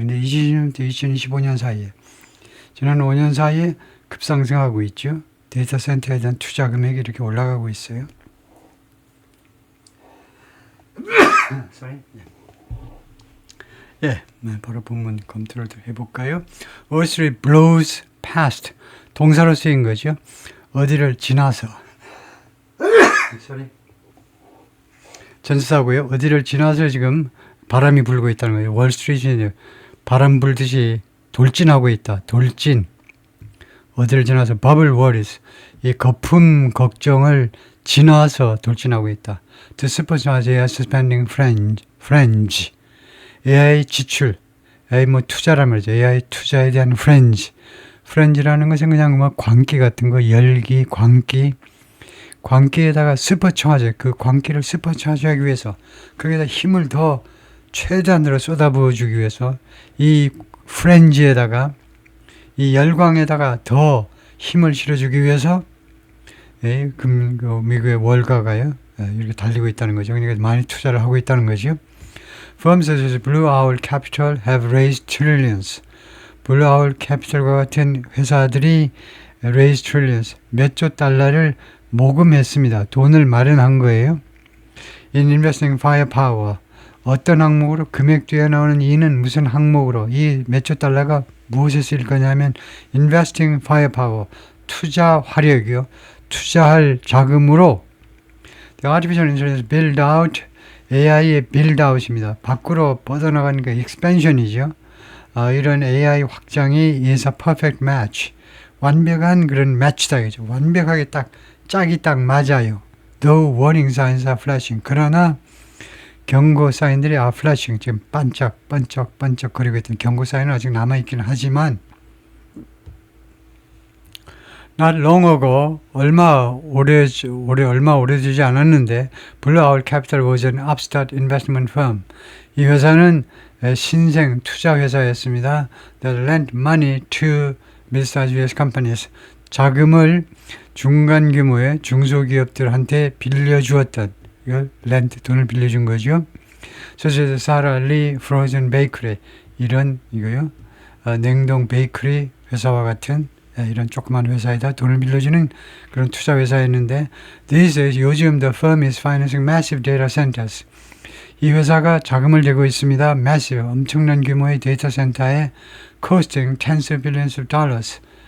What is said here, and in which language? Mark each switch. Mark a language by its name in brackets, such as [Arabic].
[Korean] 근데 2020년부터 2025년 사이에, 지난 5년 사이에 급상승하고 있죠. 데이터 센터에 대한 투자 금액이 이렇게 올라가고 있어요. 예, 바로 본문 검토를 해볼까요? [English] Wall Street blows past, [Korean] 동사로 쓰인 거죠. 어디를 지나서. 전사고요. 어디를 지나서 지금 바람이 불고 있다는 거예요. 월스트리트에 바람 불듯이 돌진하고 있다. 돌진. 어디를 지나서 버블 워리스, 이 거품 걱정을 지나서 돌진하고 있다. [English] To supercharge AI spending frenzy. [Korean] AI 지출, AI 투자란 말이죠. AI 투자에 대한 frenzy라는 것은 그냥 광기 같은 거, 열기, 광기에다가 슈퍼차지, 그 광기를 슈퍼차지하기 위해서, 거기에다 힘을 더 최대한으로 쏟아부어주기 위해서 이 프렌즈에다가, 이 열광에다가 더 힘을 실어주기 위해서 미국의 월가가요 이렇게 달리고 있다는 거죠. 그러니까 많이 투자를 하고 있다는 거죠. [English] Firms such as Blue Owl Capital have raised trillions. [Korean] Blue Owl Capital과 같은 회사들이 [English] raise trillions, [Korean] 몇 조 달러를 모금했습니다. 돈을 마련한 거예요. [English] In investing firepower, [Korean] 어떤 항목으로, 금액 뒤에 나오는 이는 무슨 항목으로, 이 몇 조 달러가 무엇에 쓰일 거냐면 [English] investing firepower, [Korean] 투자 화력이요. 투자할 자금으로 [English] The artificial intelligence build out, AI의 build out입니다. [Korean] 밖으로 뻗어나가는 게 expansion이죠. 이런 AI 확장이 [English] is a perfect match, [Korean] 완벽한 그런 매치다 이죠. 완벽하게 짝이 딱 맞아요. [English] Though warning signs are flashing. [Korean] 그러나 경고 사인들이 [English] are flashing. [Korean] 지금 반짝 거리고 있던 경고 사인은 아직 남아있긴 하지만, [English] not long ago, [Korean] 얼마 오래되지 않았는데, [English] Blue Owl Capital was an upstart investment firm. [Korean] 이 회사는 신생 투자 회사였습니다. [English] That lent money to mid-sized US companies. [Korean] 자금을 중간 규모의 중소기업들한테 빌려주었던, 이걸 lent, 돈을 빌려준 거죠. [English] Such as Sara Lee Frozen Bakery, 이거요. [Korean] 냉동 베이커리 회사와 같은 이런 조그만 회사에다 돈을 빌려주는 그런 투자 회사였는데, [English] these days, [Korean] 요즘 [English] the firm is financing massive data centers. [Korean] 이 회사가 자금을 대고 있습니다. [English] massive, [Korean] 엄청난 규모의 데이터 센터에 [English] costing tens of billions of dollars.